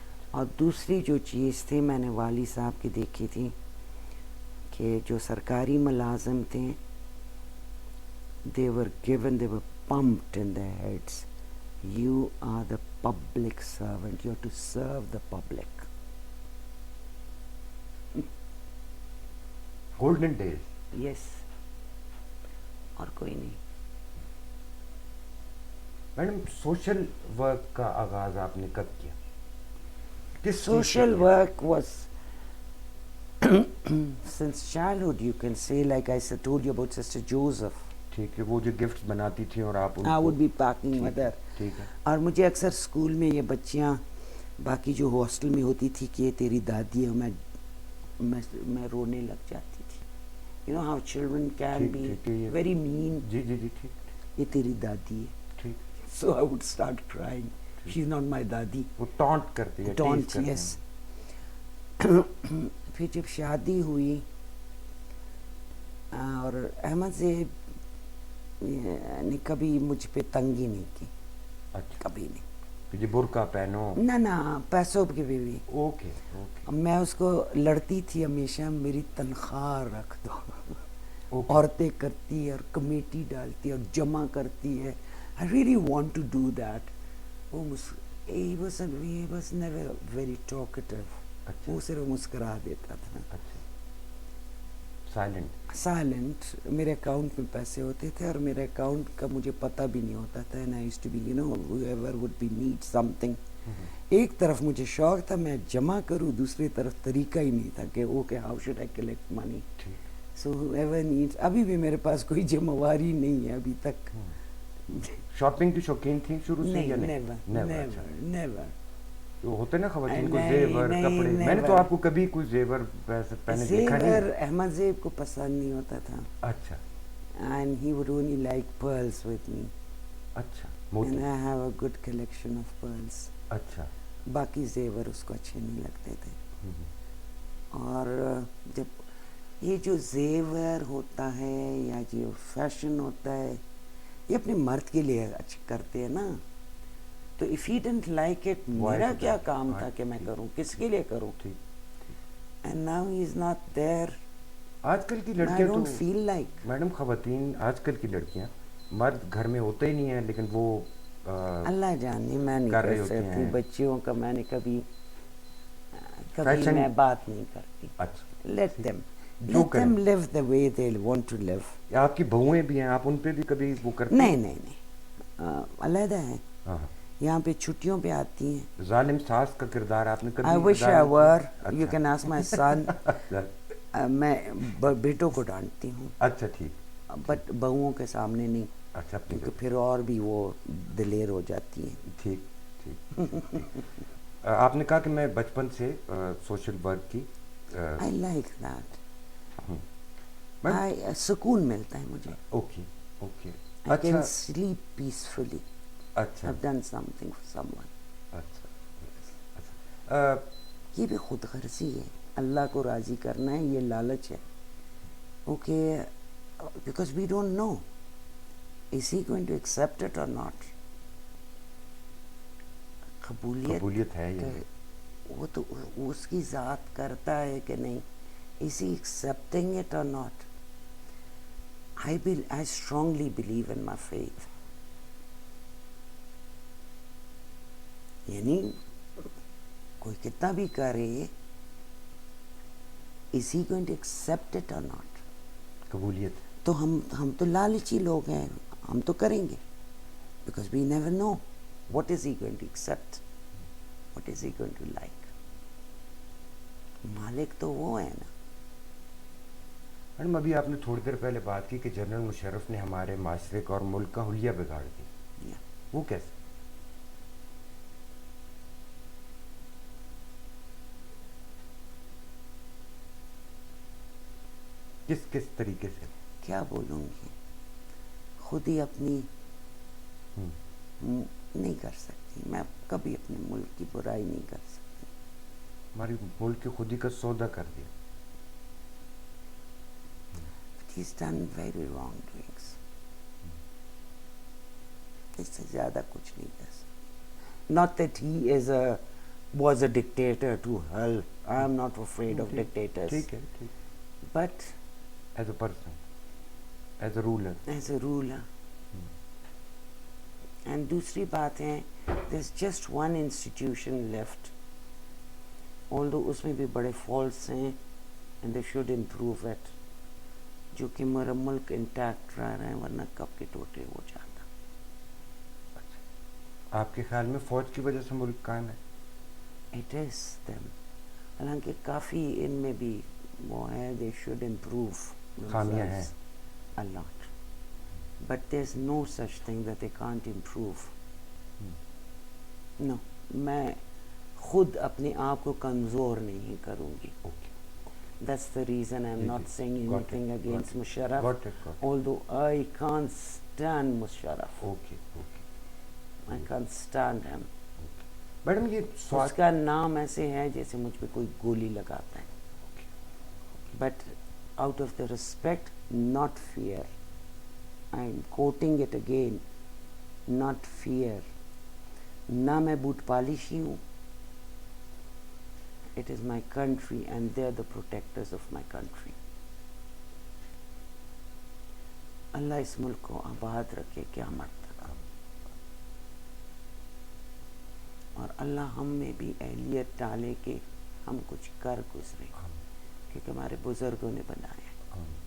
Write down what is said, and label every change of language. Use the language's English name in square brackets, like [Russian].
[Urdu] اور دوسری جو چیز تھی میں نے والی صاحب کی دیکھی تھی کہ جو سرکاری ملازم تھے [English] they were pumped in their heads, you are the public servant, you have to serve the public. Golden days. [Urdu] یس, اور کوئی نہیں. میڈم سوشل ورک کا آغاز آپ نے کب کیا؟ [English] Social work was since childhood, you can say, like I said, told you about Sister Joseph. [Urdu] ٹھیک ہے, وہ جو گفٹس بناتی تھی اور آپ [English] I would be packing with her. [Urdu] ٹھیک ہے. اور مجھے اکثر اسکول میں یہ بچیاں باقی جو ہاسٹل میں ہوتی تھی کہ یہ تیری دادی ہے, میں رونے لگ جاتی تھی. [English] You know how children can be very mean. [Urdu] جی جی جی ٹھیک. یہ تیری دادی ہے. ٹھیک. [English] So I would start crying. She's not my dadi. [Urdu] وہ ٹانٹ کرتی ہے. [English] Taunt, yes. [Urdu] پھر جب شادی ہوئی اور احمد زیب نے کبھی مجھ پہ تنگی نہیں کی. کبھی نہیں. جی برقع پہنو. نہ پیسوں کی بھی. اوکے. میں اس کو لڑتی تھی ہمیشہ, میری تنخواہ رکھ دو. عورتیں کرتی ہے اور کمیٹی ڈالتی ہے اور جمع کرتی ہے. [English] I really want to do that. He was never very talkative. [Urdu] وہ صرف مسکرا دیتا تھا. [English] Silent. [Urdu] میرے اکاؤنٹ میں پیسے ہوتے تھے اور میرے اکاؤنٹ کا مجھے پتہ بھی نہیں ہوتا تھا. [English] And I used to be, whoever would be need something. [Urdu] ایک طرف مجھے شوق تھا میں جمع کروں, دوسری طرف طریقہ ہی نہیں تھا کہ okay [English] how should I collect money. So whoever needs. [Urdu] ابھی بھی میرے پاس کوئی جمع واری نہیں ہے ابھی تک. شاپنگ کی شوقین تھی شروع سے یا [English] Never. [Urdu] ہوتے نا خواتین کو زیور کپڑے, میں نے تو آپ کو کبھی کوئی زیور پہنے دیکھا نہیں. زیور احمد زیب کو پسند نہیں ہوتا تھا. اچھا. [English] And he would only like pearls with me. [Urdu] اچھا. [English] And I have a good collection of pearls. [Urdu] اچھا. باقی زیور اس کو اچھے نہیں لگتے تھے. اور جب یہ جو زیور ہوتا ہے یا جو فیشن ہوتا ہے یہ اپنے مرد کے لیے اچھا کرتے ہیں نا, تو [English] if he didn't like it, [Urdu] میرا کیا کام تھا کہ میں کروں, کس کے لیے کروں. [English] And now he is not there. [Urdu] آج کل کی لڑکیاں [English] تو feel like [Urdu] میڈم خواتین آج کل کی لڑکیاں مرد گھر میں ہوتے ہی نہیں ہیں لیکن وہ اللہ جانے میں نہیں کر سکتی بچیوں کا. میں نے کبھی میں بات نہیں کرتی. [English] Let them live the way they want to live. [Urdu] آپ کی بہویں بھی ہیں, آپ ان پہ بھی کبھی وہ کرتے ہیں؟ نہیں, علیحدہ ہے. یہاں پہ چھٹیوں پہ آتی ہیں. ظالم ساس کا کردار آپ نے کبھی؟ [English] I wish I were. You can ask my son. [Urdu] میں بیٹوں کو ڈانٹتی ہوں. اچھا ٹھیک. بٹ بہوؤں کے سامنے نہیں. اچھا. کیونکہ پھر اور بھی وہ دلیر ہو جاتی ہیں. ٹھیک. آپ نے کہا کہ میں بچپن سے سوشل ورک کی. [English] I like that. [Urdu] سکون ملتا ہے مجھے. Okay. [English] I can sleep peacefully. [Urdu] اچھا. [English] I've done something for someone. [Urdu] اچھا. یہ بھی خود غرضی ہے. اللہ کو راضی کرنا ہے, یہ لالچ ہے. [English] Okay, because we don't know is he going to accept it or not. [Urdu] قبولیت ہے یہ, وہ تو اس کی ذات کرتا ہے کہ نہیں. [English] Is he accepting it or not. I strongly believe in my faith. [Urdu] یعنی کوئی کتنا بھی کرے, [English] is he going to accept it or not? [Urdu] قبولیت. تو ہم تو لالچی لوگ ہیں, ہم تو کریں گے, [English] because we never know what is he going to accept, what is he going to like. [Urdu] مالک تو وہ ہے نا. میڈم ابھی آپ نے تھوڑی دیر پہلے بات کی کہ جنرل مشرف نے ہمارے معاشرے کا اور ملک کا حلیہ بگاڑ دیا, وہ کیسے؟ کس طریقے سے؟ کیا بولوں گی, خود ہی اپنی نہیں کر سکتی. میں کبھی اپنے ملک کی برائی نہیں کر سکتی. ہماری ملک کی خود ہی کا سودا کر دیا. [English] He's done very wrong doings. [Urdu] اس سے زیادہ کچھ نہیں کر سکتی. [English] Not that he was a dictator to hell. I am not afraid of dictators. [Urdu] ٹھیک ہے, [English] But as a person, as a ruler. As a ruler. And [Urdu] دوسری بات ہے, [English] there's just one institution left. Although [Urdu] اس میں بھی بڑے [English] faults ہیں and they should improve it. [Urdu] جو کہ میرا ملک انٹیکٹ رہ رہے ہیں, ورنہ کب کے ٹوٹے ہو جاتا. آپ کے خیال میں فوج کی وجہ سے ملک قائم ہے؟ [English] It is them. [Urdu] حالانکہ کافی ان میں بھی وہ ہے, [English] they should improve [Urdu] خامیاں ہیں [English] themselves a lot. But there's no such thing that they can't improve. [Urdu] No, میں خود اپنے آپ کو کمزور نہیں کروں گی. [English] That's the reason I'm not saying anything against Musharraf, although I can't stand Musharraf. I can't stand him. [Urdu] Madam یہ اس کا نام ایسے ہے جیسے مجھ پہ کوئی گولی لگاتا ہے. [English] But out of the respect, not fear. I'm quoting it again, not fear. [Urdu] نہ میں بوٹ پالشی ہوں. [English] It is my country and they're the protectors of my country. [Urdu] اللہ اس ملک کو آباد رکھے قیامت تک, اور اللہ ہم میں بھی اہلیت ڈالے کہ ہم کچھ کر گزرے, کیونکہ ہمارے بزرگوں نے بنایا.